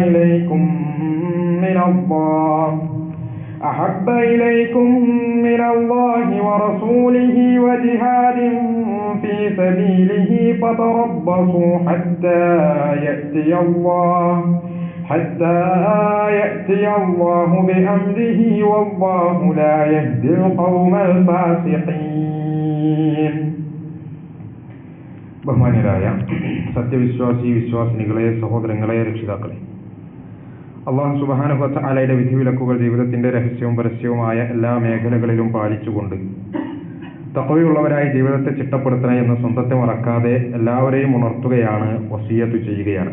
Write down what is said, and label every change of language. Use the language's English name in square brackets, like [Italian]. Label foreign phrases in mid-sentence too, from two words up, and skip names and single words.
[Arabic] إليكم من الله ورسوله وجهاد في سبيله فتربصوا حتى يأتي الله بأمره والله لا يهدي القوم الفاسقين. [Malayalam] ബഹുമാന്യരായ വിശ്വാസിനികളെ, സഹോദരങ്ങളെ, രക്ഷിതാക്കളെ, [Arabic] الله سبحانه وتعالى [Malayalam] വിധിവിലക്കുകൾ ജീവിതത്തിന്റെ രഹസ്യവും പരസ്യവുമായ എല്ലാ മേഖലകളിലും പാലിച്ചുകൊണ്ട് തഖ്വയുള്ളവരായി ജീവിതത്തെ ചിട്ടപ്പെടുത്തണം എന്ന് സ്വന്തത്തെ മറക്കാതെ എല്ലാവരെയും ഉണർത്തുകയാണ്, വസിയ്യത്ത് ചെയ്യുകയാണ്.